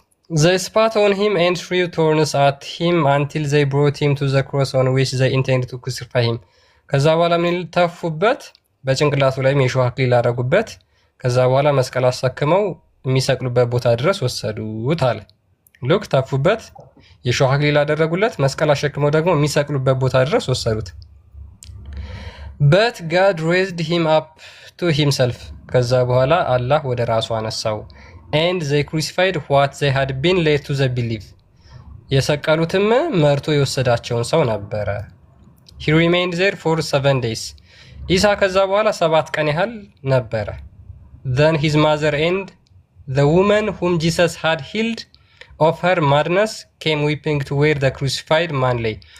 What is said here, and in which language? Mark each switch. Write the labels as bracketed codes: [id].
[en] They spat on him and threw thorns at him until they brought him to the cross on which they intended to crucify him. [am] ከዛ በኋላ ምን ተፉበት? በጭንቅላቱ ላይ የሾህ አክሊል አደረጉበት። ከዛ በኋላ መስቀል አሳክመው የሚሰቅሉበት ቦታ ድረስ ወሰዱት አለ። ሉክ ተፉበት፣ የሾህ አክሊል አደረጉለት፣ መስቀል አሸክመው ደግሞ የሚሰቅሉበት ቦታ ድረስ ወሰዱት። [en] But God raised him up to himself. [am] ከዛ በኋላ አላህ ወደ ራሱ አነሳው። [en] And they crucified what they had been led to the belief. [am] የሰቀሉትም መርቶ የወሰዳቸውን ሰው ነበረ። [en] He remained there for 7 days. [am] ኢሳ ከዛ በኋላ 7 ቀን ያህል ነበረ። [en] Then his mother and the woman whom Jesus had healed of her madness came weeping to where the crucified man lay.